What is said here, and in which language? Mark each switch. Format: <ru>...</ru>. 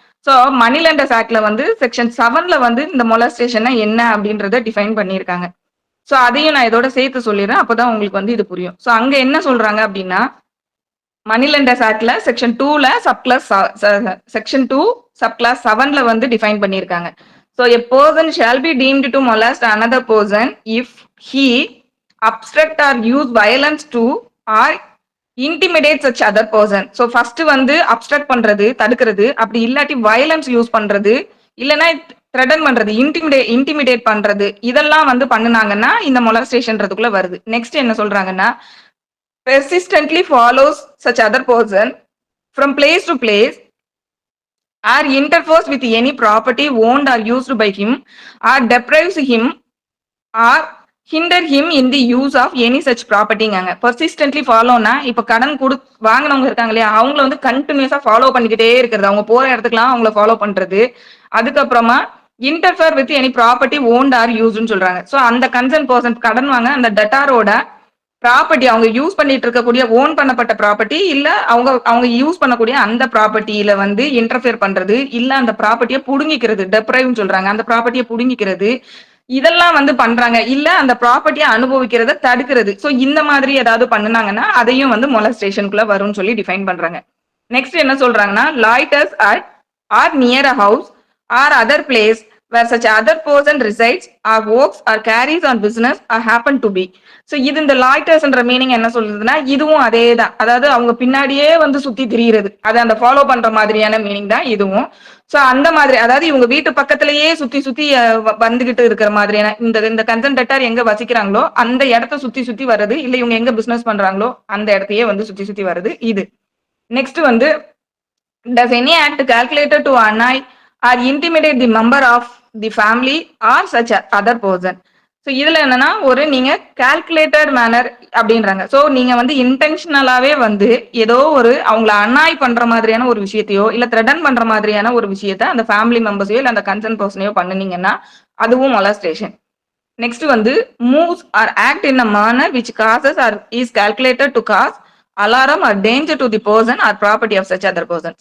<ta>So மணி lenders ஆக்ட்ல வந்து section 7ல வந்து இந்த மொலஸ்டேஷன் என்ன அப்படின்றத டிஃபைன் பண்ணியிருக்காங்க. சோ அதையும் நான் இதோட சேர்த்து சொல்லிடுறேன். அப்பதான் உங்களுக்கு வந்து இது புரியும். சோ அங்க என்ன சொல்றாங்க அப்படின்னா மணி லெண்டர்ஸ் ஆக்ட்ல செக்ஷன் 2ல செக்ஷன் 2 சப்கிளாஸ் 7ல வந்து டிஃபைன் பண்ணியிருக்காங்க.</ta> <en>So a person shall be deemed to molest another person if he obstruct or use violence to or intimidate such other person.</en> <ta>So first வந்து obstruct பண்றது தடுக்கிறது, அப்படி இல்லாட்டி violence யூஸ் பண்றது, இல்லைன்னா threaten பண்றது, intimidate பண்றது, இதெல்லாம் வந்து பண்ணுனாங்கன்னா இந்த molestationன்றதுக்குள்ள வருது. நெக்ஸ்ட் என்ன சொல்றாங்கன்னா</ta> <en>persistently follows such other person from place to place or interferes with any property owned or used by him or deprives him or hinder him in the use of any such propertyங்காங்க.</en> <ta>persistently followனா இப்ப கடன் வாங்கினவங்க இருக்காங்க இல்லையா, அவங்கள வந்து கண்டினியூஸா follow பண்ணிக்கிட்டே இருக்கிறது, அவங்க போற இடத்துக்குலாம் அவங்கள ஃபாலோ பண்றது. அதுக்கப்புறமா</ta> <en>interfere with any property owned or used சொல்றாங்க.</en> <ta>சோ அந்த கன்சர்ன் பர்சன் கடன் வாங்க அந்த டெட்டாரோட ப்ராப்பர்ட்டி அவங்க யூஸ் பண்ணிட்டு இருக்கக்கூடிய ஓன் பண்ணப்பட்ட ப்ராப்பர்ட்டி இல்ல அவங்க யூஸ் பண்ணக்கூடிய அந்த ப்ராப்பர்ட்டியில வந்து இன்டர்ஃபியர் பண்றது, இல்ல அந்த ப்ராப்பர்ட்டியை புடுங்கிக்கிறது, டெப்ரைவ்னு சொல்றாங்க, அந்த ப்ராப்பர்ட்டியை புடுங்கிக்கிறது, இதெல்லாம் வந்து பண்றாங்க. இல்ல அந்த ப்ராப்பர்ட்டியை அனுபவிக்கிறத தடுக்கிறது. சோ இந்த மாதிரி ஏதாவது பண்ணுனாங்கன்னா அதையும் வந்து மொலஸ்டேஷனுக்குள்ள வரும்னு சொல்லி டிஃபைன் பண்றாங்க. நெக்ஸ்ட் என்ன சொல்றாங்கன்னா</ta> <en>Loiters at or near a house or other place where such other person resides or works or carries on business or happen to be.</en> <ta>So இது இந்த லாய்டர்ஸ்ன்ற மீனிங் என்ன சொல்றதுன்னா இதுவும் அதே தான். அதாவது அவங்க பின்னாடியே வந்து சுத்தி திரியிறது, அதை அந்த ஃபாலோ பண்ற மாதிரியான மீனிங் தான் இதுவும். சோ அந்த மாதிரி அதாவது இவங்க வீட்டு பக்கத்திலேயே சுத்தி சுத்தி வந்துகிட்டு இருக்கிற மாதிரியான இந்த கன்சர்ன் டெட்டார் எங்க வசிக்கிறாங்களோ அந்த இடத்த சுத்தி சுத்தி வர்றது, இல்ல இவங்க எங்க பிசினஸ் பண்றாங்களோ அந்த இடத்தையே வந்து சுத்தி சுத்தி வருது இது. நெக்ஸ்ட் வந்து</ta> <en>does any act calculated to annoy or intimidate the member of the family or such other person.</en> <ta>So இதுல என்னன்னா ஒரு நீங்க கால்குலேட்டட் மேனர் அப்படின்றாங்க. ஸோ நீங்க வந்து இன்டென்ஷனலாவே வந்து ஏதோ ஒரு அவங்கள அன்னாய் பண்ற மாதிரியான ஒரு விஷயத்தையோ இல்ல த்ரெட்டன் பண்ற மாதிரியான ஒரு விஷயத்த அந்த ஃபேமிலி மெம்பர்ஸையோ இல்ல அந்த கன்சர்ன் பர்சனையோ பண்ணுனீங்கன்னா அதுவும் மொலஸ்டேஷன். நெக்ஸ்ட் வந்து</ta> <en>Moves or act in a manner which causes or is calculated to cause alarm or danger to the person or property of such other person.</en>